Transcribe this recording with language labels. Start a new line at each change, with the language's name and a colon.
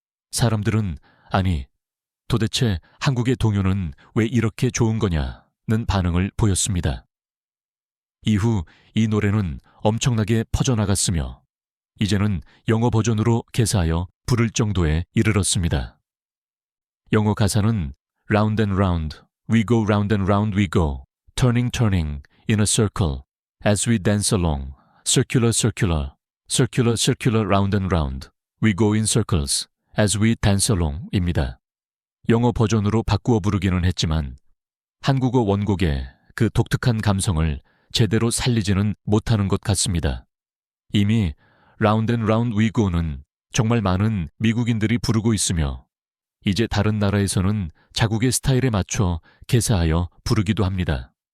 Korean: 사람들은 아니, 도대체 한국의 동요는 왜 이렇게 좋은 거냐는 반응을 보였습니다. 이후 이 노래는 엄청나게 퍼져나갔으며 이제는 영어 버전으로 개사하여 부를 정도에 이르렀습니다. 영어 가사는
English: Round and round, we go round and round we go, turning turning in a circle, as we dance along, circular circular, circular circular round and round, we go in circles, as we dance along
Korean: 입니다. 영어 버전으로 바꾸어 부르기는 했지만 한국어 원곡의 그 독특한 감성을 제대로 살리지는 못하는 것 같습니다. 이미 Round and Round We Go는 정말 많은 미국인들이 부르고 있으며 이제 다른 나라에서는 자국의 스타일에 맞춰 개사하여 부르기도 합니다.